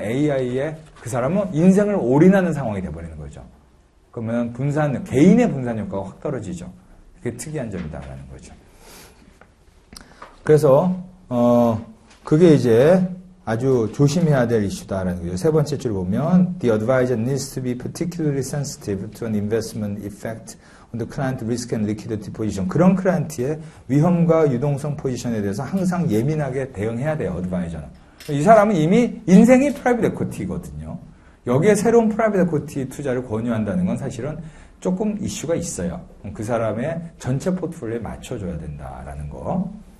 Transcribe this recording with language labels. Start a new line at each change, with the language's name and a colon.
Korean: AI에 그 사람은 인생을 올인하는 상황이 돼버리는 거죠. 그러면 개인의 분산 효과가 확 떨어지죠. 그게 특이한 점이다라는 거죠. 그래서 그게 이제 아주 조심해야 될 이슈다라는 거죠. 세 번째 줄 보면
English: The advisor needs to be particularly sensitive to an investment effect on the client risk and liquidity position.
Korean: 그런 클라이언트의 위험과 유동성 포지션에 대해서 항상 예민하게 대응해야 돼요. 어드바이저는. 이 사람은 이미 인생이 프라이빗 에코티거든요. 여기에 새로운 프라이빗 에코티 투자를 권유한다는 건 사실은 조금 이슈가 있어요. 그 사람의 전체 포트폴리오에 맞춰줘야 된다라는 거.